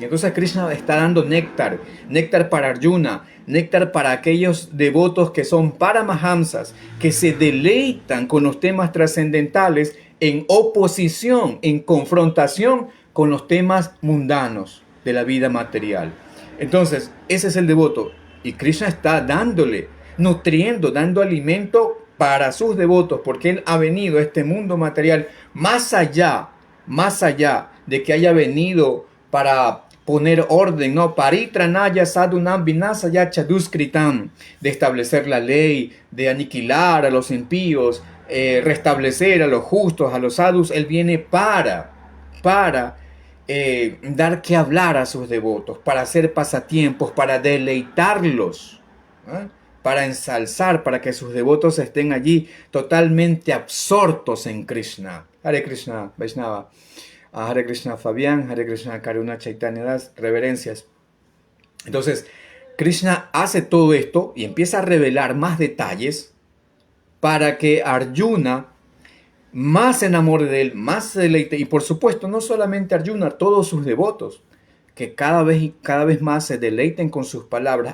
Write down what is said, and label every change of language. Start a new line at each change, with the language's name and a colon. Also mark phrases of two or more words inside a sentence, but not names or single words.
Spanish: Entonces Krishna está dando néctar para Arjuna, néctar para aquellos devotos que son paramahamsas, que se deleitan con los temas trascendentales en oposición, en confrontación con los temas mundanos de la vida material. Entonces, ese es el devoto. Y Krishna está dándole, nutriendo, dando alimento para sus devotos, porque Él ha venido a este mundo material más allá de que haya venido para poner orden, ¿no?
Sanskrit: Paritranaya sadunam vinasaya chaduskritam,
Spanish: de establecer la ley, de aniquilar a los impíos, restablecer a los justos, a los sadhus. Él viene para dar que hablar a sus devotos, para hacer pasatiempos, para deleitarlos, ¿eh? Para ensalzar, para que sus devotos estén allí totalmente absortos en Krishna.
Sanskrit: Hare Krishna, Vaishnava. Hare Krishna Fabián, Hare Krishna Karuna Chaitanya Das, reverencias.
Spanish: Entonces, Krishna hace todo esto y empieza a revelar más detalles para que Arjuna más se enamore de él, más se deleite. Y por supuesto, no solamente Arjuna, todos sus devotos, que cada vez más se deleiten con sus palabras.